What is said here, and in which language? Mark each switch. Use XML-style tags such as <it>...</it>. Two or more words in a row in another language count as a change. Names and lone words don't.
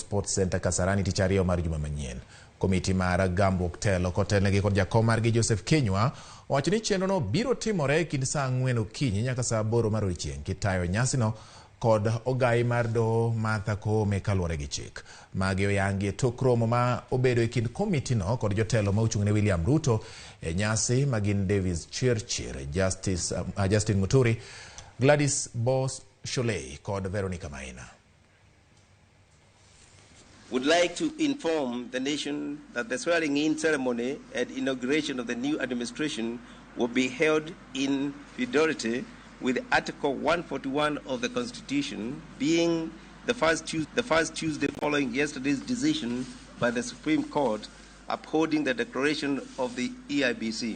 <luo>Sports Center Kasarani tich ariyo mar juma manyien. Komiti mar Gambruok telo kotelnegi kod jakom margi Joseph Kenywa owacho ni chenrono biro timore kind saa 4 okinyi nyaka saa 8 mar odiechieng' kitayo nyasino kod ogai mar doho Martha Koome kaluwore gi chik. Magi oyangi e tok romo ma obedo e kind komitino kod jotelo ma ochung'ne William Ruto e nyasi magin Davis Chirchir, Justin Muturi, Gladys Boss Sholei kod Veronica Maina.</luo> <en>Would like to inform the nation that the swearing-in ceremony and inauguration of the new administration will be held in fidelity with Article 141 of the Constitution, being the first Tuesday following yesterday's decision by the Supreme Court upholding the declaration of the EIBC.</en>